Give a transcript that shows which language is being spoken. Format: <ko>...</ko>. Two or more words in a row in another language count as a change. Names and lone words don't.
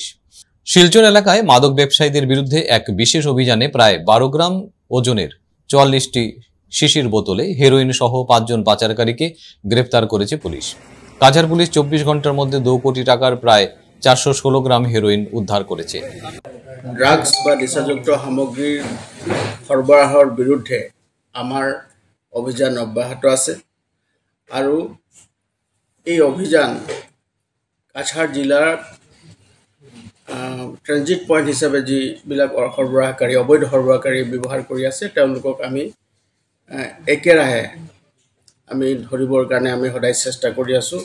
<bn>শিলচর এলাকায় মাদক ব্যবসায়ীদের বিরুদ্ধে এক বিশেষ অভিযানে প্রায় 12 গ্রাম ওজনের 44টি শিশির বোতলে হেরোইন সহ 5 জন পাচারকারীকে গ্রেফতার করেছে পুলিশ। কাছাড় পুলিশ 24 ঘন্টার মধ্যে 2 কোটি টাকার প্রায় 416 গ্রাম হেরোইন উদ্ধার করেছে।</bn> <as>ড্রাগস বা নিচাযুক্ত সামগ্ৰীৰ সৰবৰাহৰ বিৰুদ্ধে আমাৰ অভিযান অব্যাহত আছে আৰু এই অভিযান কাছাৰ জিলাৰ</as> <en>transit point</en> <as>হিচাপে যিবিলাক সৰবৰাহকাৰী অবৈধ সৰবৰাহকাৰী ব্যৱহাৰ কৰি আছে তেওঁলোকক আমি একেৰাহে আমি ধৰিবৰ কাৰণে আমি সদায় চেষ্টা কৰি আছোঁ।</as>